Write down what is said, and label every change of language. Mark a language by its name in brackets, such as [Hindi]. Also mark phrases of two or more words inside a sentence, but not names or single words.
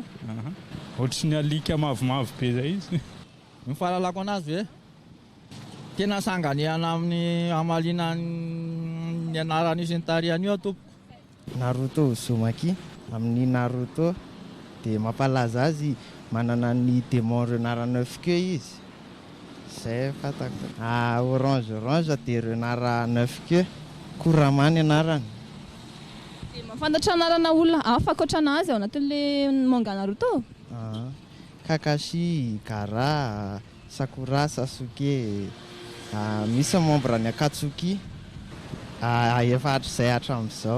[Malagasy] Ohatrany alika mavomavo be zay izy. Ny fahalalako anazy ve tena sanganiana amin'ny amaliana ny anarany sy ny tarihany io tompo. Naruto Uzumaki, amin'ny Naruto dia mampalaza azy manana ny [French] démon renard 9 queue [Malagasy] izy. Zay fatako. Orange dia [French] renard 9 queue, [Malagasy] Kuramany anarany. Mahafantatra anarana olona hafa ankoatrana azy ao anatin'ilay manga Naruto? Kakashi, Gaara, Sakura, Sasuke, misy membre ny Akatsuki, efa hatrizay hatramin'izao.